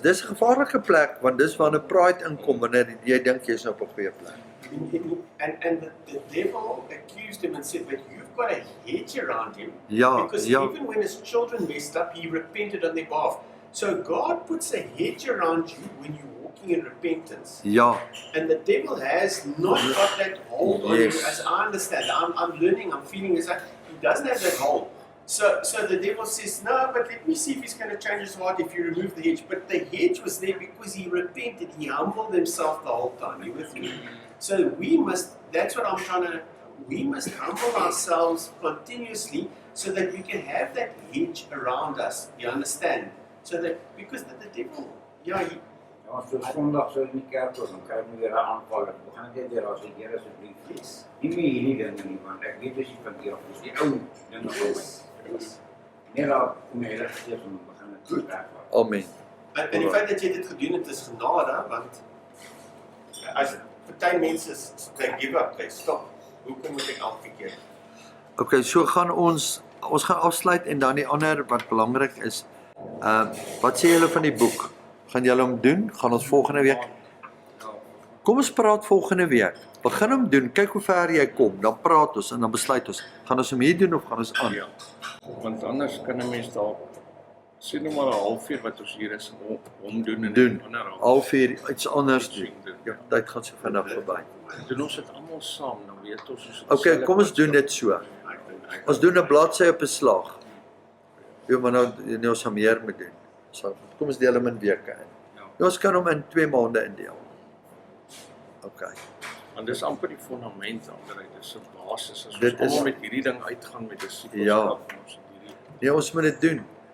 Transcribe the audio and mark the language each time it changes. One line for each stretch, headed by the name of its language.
Afrikaans: Dis 'n gevaarlike plek want dis waar 'n pride inkom wanneer jy dink jy's op 'n goeie plek.
English: And the devil accused him and said, but you've got a hedge around him.
Afrikaans: Ja,
English: because even when his children messed up, he repented on their behalf. So God puts a hedge around you when you're walking in repentance.
Afrikaans: Ja.
English: And the devil has not got that hold on you, as I understand. I'm learning, I'm feeling as he doesn't have that hold. So the devil says, no, but let me see if he's going to change his heart if you remove the hedge. But the hedge was there because he repented. He humbled himself the whole time. You with me? So that's what I'm trying to, we must humble ourselves continuously so that we can have that hedge around us. You understand? So that, because the devil, he...
Afrikaans: Ja, so Sondag so in die kerk was, dan kry ek weer 'n aanval. Ek gaan net weer as die Here asseblief. Nie meer hierdie dinge nie, want ek weet as jy van hier af is, die ou dinge van my. Nee, nou, kom jy reg steeds om te begin het goed werk. Amen. En die feit dat jy dit gedoen het is genade, want as party mense
English: they give up, they stop.
Afrikaans: Hoe moet ek elke keer? Okay, so gaan ons gaan afsluit en dan die ander wat belangrik is. Wat sê julle van die boek? Gaan julle hom doen? Gaan ons volgende week? Kom ons praat volgende week. Begin hom doen, kyk hoe ver jy kom, dan praat ons en dan besluit ons, gaan ons hom hier doen of gaan ons aan? Want anders kan 'n mens dalk Sien nou maar 'n halfuur wat ons hier is om doen en Doen. ander Halfuur iets anders doen. Ja, tyd gaan so vinnig verby. Doen ons dit almal saam, dan weet ons ons Okay, kom ons doen dit so. Ons doen 'n bladsy op 'n slag. Ja, maar nou nee, ons gaan meer moet doen. So, kom ons deel hom in weke in. Ja, ons kan hom in 2 maande indeel. Okay. Want dis amper die fondament Andrei, dis 'n basis. As Dit ons almal is- met hierdie ding uitgaan met disipelskap Ja. van ons hierdie Nee, ons moet dit doen.